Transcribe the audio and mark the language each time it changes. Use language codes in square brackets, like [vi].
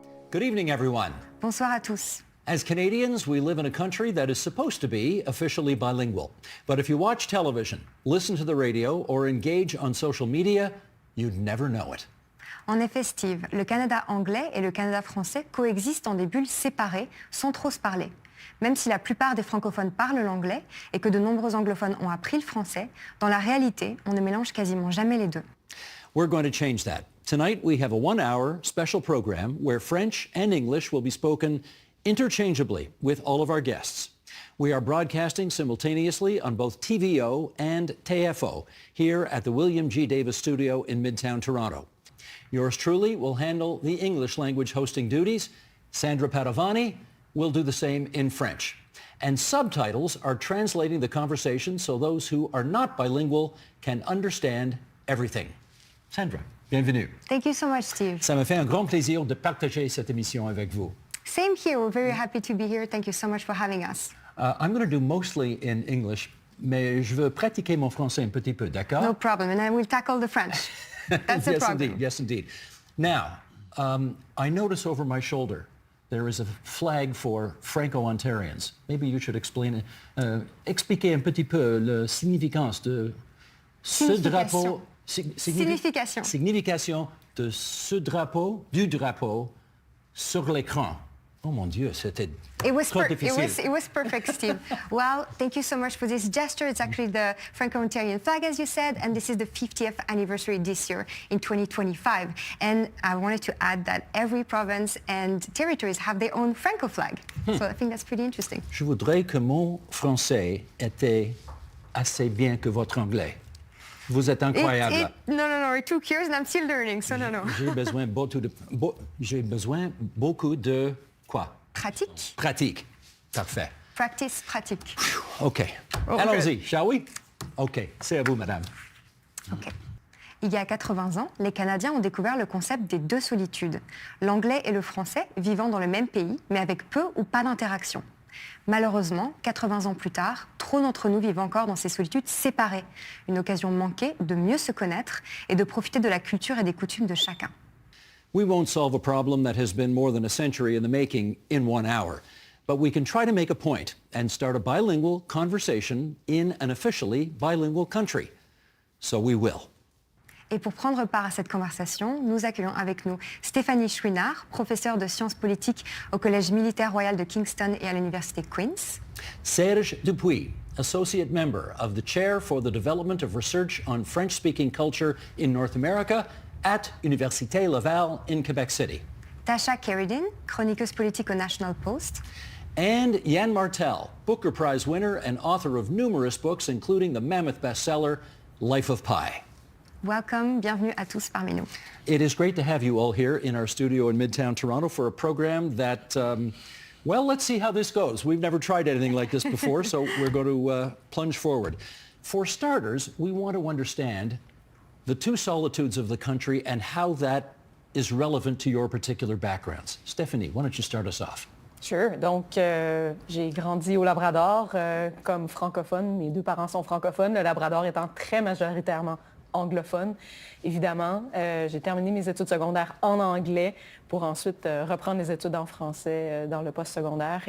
[en] Good evening, everyone. [fr] Bonsoir à tous. [en] As Canadians, we live in a country that is supposed to be officially bilingual. But if you watch television, listen to the radio, or engage on social media, you'd never know it. [fr] En effet, Steve, le Canada anglais et le Canada français coexistent dans des bulles séparées, sans trop se parler. Même si la plupart des francophones parlent l'anglais et que de nombreux anglophones ont appris le français, dans la réalité, on ne mélange quasiment jamais les deux. [en] We're going to change that. Tonight, we have a 1-hour special program where French and English will be spoken interchangeably with all of our guests. We are broadcasting simultaneously on both TVO and TFO here at the William G. Davis Studio in Midtown Toronto. Yours truly will handle the English language hosting duties. Sandra Padavani will do the same in French. And subtitles are translating the conversation so those who are not bilingual can understand everything. [fr] Sandra, bienvenue. [en] Thank you so much, Steve. [fr] Ça me fait un grand plaisir de partager cette émission avec vous. [en] Same here. We're very happy to be here. Thank you so much for having us. I'm going to do mostly in English, [fr] mais je veux pratiquer mon français un petit peu, d'accord? [en] No problem, and I will tackle the French. That's the yes, problem. Indeed. Yes, indeed. Now, I notice over my shoulder there is a flag for Franco-Ontarians. Maybe you should explain [fr] expliquer un petit peu la significance de ce drapeau. Signification. Signification de ce drapeau, du drapeau, sur l'écran. Oh mon Dieu, c'était trop difficile. [en] It was perfect, Steve. Well, thank you so much for this gesture. It's actually the Franco-Ontarian flag, as you said, and this is the 50th anniversary this year in 2025. And I wanted to add that every province and territories have their own Franco flag. So I think that's pretty interesting. [fr] Je voudrais que mon français était assez bien que votre anglais. Vous êtes incroyable. [en] No, it took years and I'm still learning, so no. [fr] J'ai besoin beaucoup de quoi? Pratique. Pratique. Parfait. [en] Practice, pratique. [fr] OK. Allons-y, [en] shall we? [fr] OK. C'est à vous, madame. OK. Il y a 80 ans, les Canadiens ont découvert le concept des 2 solitudes, l'anglais et le français vivant dans le même pays, mais avec peu ou pas d'interaction. Malheureusement, 80 ans plus tard, trop d'entre nous vivent encore dans ces solitudes séparées, une occasion manquée de mieux se connaître et de profiter de la culture et des coutumes de chacun. [en] We won't solve a problem that has been more than a century in the making in 1 hour, but we can try to make a point and start a bilingual conversation in an officially bilingual country. So we will. [fr] Et pour prendre part à cette conversation, nous accueillons avec nous Stéphanie Chouinard, professeure de sciences politiques au Collège militaire royal de Kingston et à l'Université Queen's. [en] Serge Dupuis, associate member of the Chair for the Development of Research on French-Speaking Culture in North America at Université Laval in Quebec City. [fr] Tasha Keridin, chroniqueuse politique au National Post. [en] And Yann Martel, Booker Prize winner and author of numerous books, including the mammoth bestseller, Life of Pi. [fr] Welcome, bienvenue à tous parmi nous. [en] It is great to have you all here in our studio in Midtown Toronto for a program that, well, let's see how this goes. We've never tried anything like this before, so we're going to plunge forward. For starters, we want to understand the 2 solitudes of the country and how that is relevant to your particular backgrounds. Stephanie, why don't you start us off? Sure. [fr] Donc, j'ai grandi au Labrador comme francophone. Mes 2 parents sont francophones, le Labrador étant très majoritairement anglophone. Évidemment, j'ai terminé mes études secondaires en anglais pour ensuite reprendre les études en français dans le post-secondaire.